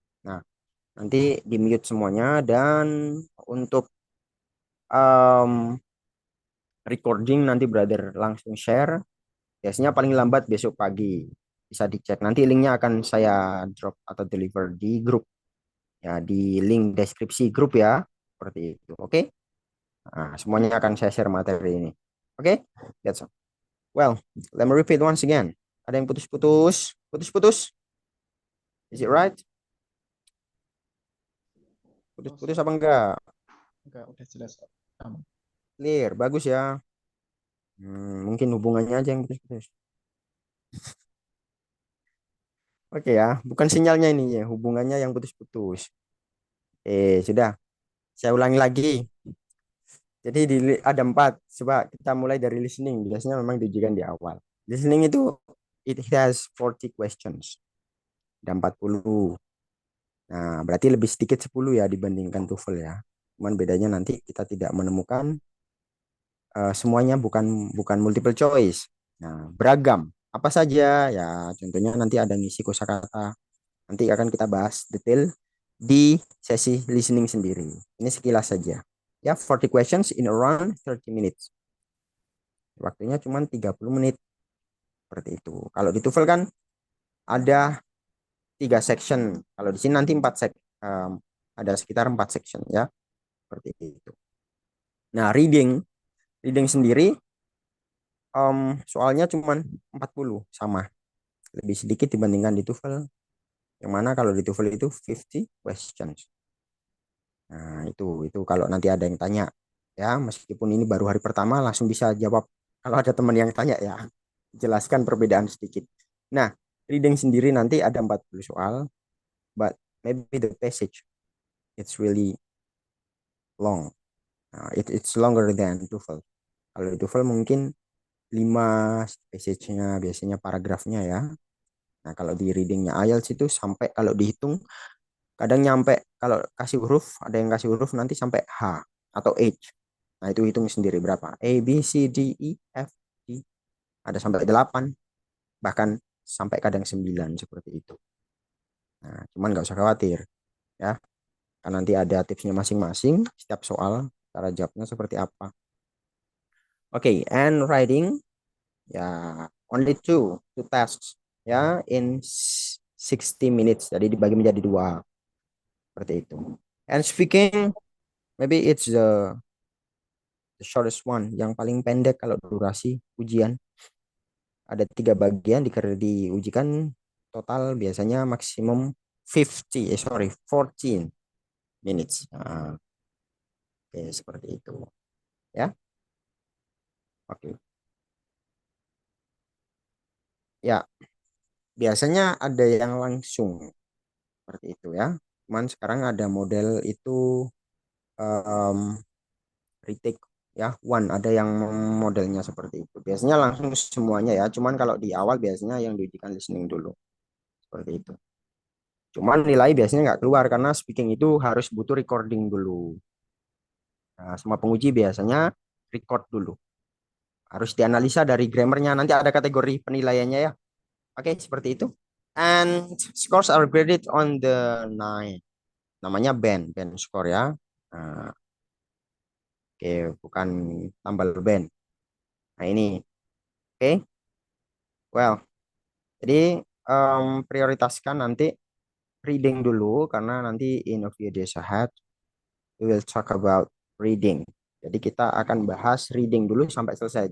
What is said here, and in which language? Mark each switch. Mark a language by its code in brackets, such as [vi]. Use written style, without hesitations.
[id] Nah, nanti di mute semuanya dan untuk um, recording nanti brother langsung share. Biasanya paling lambat besok pagi. Bisa dicek. Nanti linknya akan saya drop atau deliver di grup. Ya, di link deskripsi grup ya. Seperti itu. Oke? Nah, semuanya akan saya share materi ini. [en] Oke? That's all. Well, let me repeat once again. [id] Ada yang putus-putus? Putus-putus? [en] Is it right? Oh, [id] Putus-putus siap. apa enggak? Enggak, udah jelas kok. Aman. [en] Clear. [id] Bagus ya. Mungkin hubungannya aja yang putus-putus. Oke ya. Bukan sinyalnya ini ya. Hubungannya yang putus-putus. Sudah. Saya ulangi lagi. Jadi ada empat. Coba kita mulai dari listening. Biasanya memang diujikan di awal. Listening itu [en] it has 40 questions. [id] Ada 40. Nah, berarti lebih sedikit 10 ya dibandingkan TOEFL ya. Cuman bedanya nanti kita tidak menemukan semuanya bukan bukan multiple choice. Nah, beragam. Apa saja? Ya, contohnya nanti ada ngisi kosakata. Nanti akan kita bahas detail di sesi listening sendiri. Ini sekilas saja. [en] Ya, 40 questions in around 30 minutes. [id] Waktunya cuma 30 menit seperti itu. Kalau di TOEFL kan ada 3 section. Kalau di sini nanti 4 ada sekitar 4 section ya. Seperti itu. Nah, reading sendiri soalnya cuma 40 sama. Lebih sedikit dibandingkan di TOEFL. Yang mana kalau di TOEFL itu 50 questions. Nah, itu kalau nanti ada yang tanya ya, meskipun ini baru hari pertama langsung bisa jawab. Kalau ada teman yang tanya ya, jelaskan perbedaan sedikit. Nah, reading sendiri nanti ada 40 soal, [en] but maybe the passage it's really long. Nah, it's longer than TOEFL. [id] Kalau di TOEFL mungkin 5 passage-nya biasanya paragrafnya ya. Nah, kalau di readingnya IELTS itu sampai kalau dihitung kadang nyampe kalau kasih huruf ada yang kasih huruf nanti sampai H atau H. Nah, itu hitung sendiri berapa. A, B, C, D, E, F, G. Ada sampai 8, bahkan sampai kadang 9 seperti itu. Nah, cuman nggak usah khawatir ya. Kan nanti ada tipsnya masing-masing setiap soal cara jawabnya seperti apa. [en] Oke, and writing ya only two tasks ya in 60 minutes. [id] Jadi dibagi menjadi dua seperti itu. [en] And speaking maybe it's the shortest one [id] yang paling pendek kalau durasi ujian. Ada 3 bagian diujikan total biasanya maksimum 14 minutes. Nah, oke, seperti itu ya. Oke. Ya, biasanya ada yang langsung seperti itu ya. Cuman sekarang ada model itu um, retake ya one ada yang modelnya seperti itu. Biasanya langsung semuanya ya. Cuman kalau di awal biasanya yang diujikan listening dulu seperti itu. Cuman nilai biasanya nggak keluar karena speaking itu harus butuh recording dulu. Nah, semua penguji biasanya record dulu. Harus dianalisa dari grammarnya. Nanti ada kategori penilaiannya ya. Oke, seperti itu. [en] And scores are graded on the nine. [id] Namanya band score ya. Nah, oke, bukan tambal band. Nah, ini. Oke, well. Jadi prioritaskan nanti reading dulu karena nanti [en] in a few days ahead we will talk about reading. [id] Jadi kita akan bahas reading dulu sampai selesai.